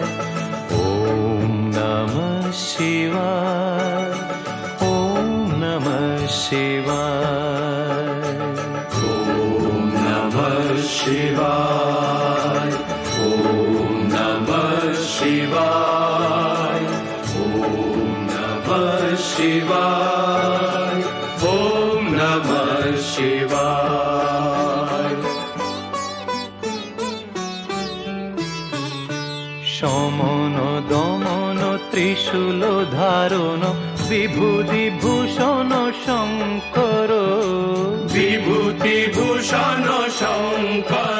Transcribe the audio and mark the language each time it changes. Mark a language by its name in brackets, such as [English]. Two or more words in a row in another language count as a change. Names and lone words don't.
[Sanskrit] ओम नमः शिवाय, ओम नमः शिवाय, ओम नमः शिवाय, ओम नमः शिवाय, ओम नमः शिवाय, ओम नमः शिवाय। [Bangla] সমন দমন ত্রিশূল ধারণ বিভূতি ভূষণ শঙ্কর, বিভূতি ভূষণ শঙ্কর।